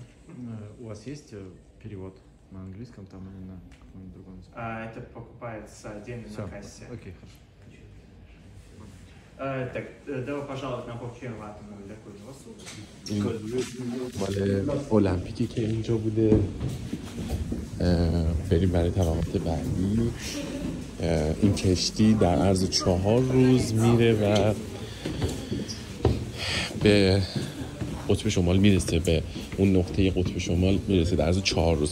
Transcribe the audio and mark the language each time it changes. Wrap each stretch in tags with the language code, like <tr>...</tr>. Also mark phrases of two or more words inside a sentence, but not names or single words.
<ru>У вас есть перевод на английском там или на каком-нибудь другом языке? Это покупается отдельно на кассе. Окей, хорошо. Так, добро пожаловать на Бобчен атомную легкую суду.</ru> <fa>مال المپیکی که اینجا بوده. بریم برای طبقات بعدی. این کشتی در عرض 4 روز میره و به قطب شمال میرسه، به اون نقطه قطب شمال میرسه در عرض 4 روز.</fa>